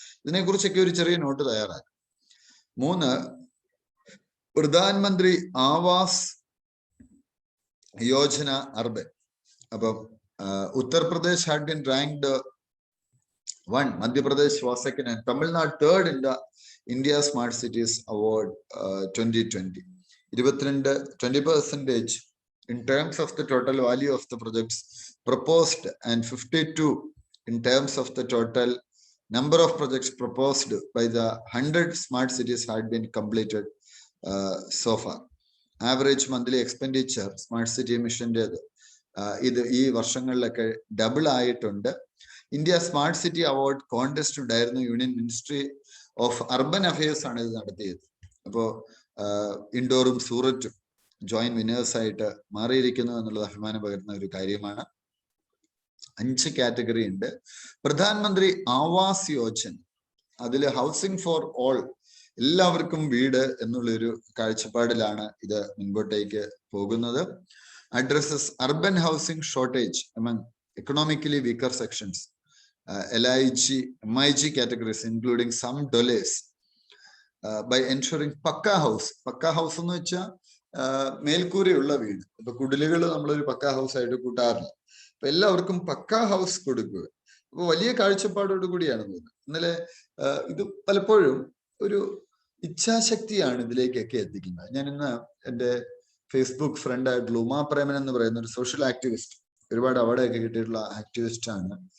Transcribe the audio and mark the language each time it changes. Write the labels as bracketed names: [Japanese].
[Malayalam] ഇതിനെക്കുറിച്ചൊക്കെ ഒരു ചെറിയ നോട്ട് തയ്യാറാക്കി. 3 പ്രധാനമന്ത്രി ആവാസ് യോജന അർബൻ. [English] അപ്പം Uttar Pradesh had been ranked 1, Madhya Pradesh was second and Tamil Nadu third in the India smart cities award 2020. 20% in terms of the total value of the projects proposed and 52 in terms of the total number of projects proposed by the 100 smart cities had been completed so far. Average monthly expenditure smart city mission [Malayalam] ഇത് ഈ വർഷങ്ങളിലൊക്കെ double ആയിട്ടുണ്ട്. India smart city award contest ഉണ്ടായിരുന്നു. Union ministry of urban affairs ആണ് ഇത് നടത്തിയത്. അപ്പോൾ ഇൻഡോറും സൂററ്റും joint winners ആയിട്ട് മാറിയിരിക്കുന്നു എന്നുള്ളത് അഭിമാനം പകരുന്ന ഒരു കാര്യമാണ്. 5 കാറ്റഗറി ഉണ്ട്. പ്രധാനമന്ത്രി ആവാസ് യോജന, അതിൽ ഹൗസിംഗ് ഫോർ ഓൾ, എല്ലാവർക്കും വീട് എന്നുള്ളൊരു കാഴ്ചപ്പാടിലാണ് ഇത് മുൻപോട്ടേക്ക് പോകുന്നത്. [English] addresses urban housing shortage among economically weaker sections, LIG, MIG categories including some delays by ensuring pucca house [Malayalam] എന്ന് വെച്ചാൽ മേൽക്കൂരയുള്ള വീട്. ഇപ്പൊ കുടിലുകൾ നമ്മളൊരു പക്ക ഹൗസ് ആയിട്ട് കൂട്ടാറില്ല. അപ്പൊ എല്ലാവർക്കും പക്ക ഹൗസ് കൊടുക്കുക. അപ്പൊ വലിയ കാഴ്ചപ്പാടോട് കൂടിയാണ് പോകുന്നത്. ഇന്നലെ ഇത് പലപ്പോഴും ഒരു ഇച്ഛാശക്തിയാണ് ഇതിലേക്കൊക്കെ എത്തിക്കുന്നത്. ഞാൻ ഇന്ന് എൻ്റെ ഫേസ്ബുക്ക് ഫ്രണ്ട് ആയിട്ടുള്ള ഉമാ പ്രേമൻ എന്ന് പറയുന്ന ഒരു സോഷ്യൽ ആക്ടിവിസ്റ്റ്, ഒരുപാട് അവാർഡൊക്കെ കിട്ടിയിട്ടുള്ള ആക്ടിവിസ്റ്റ് ആണ്.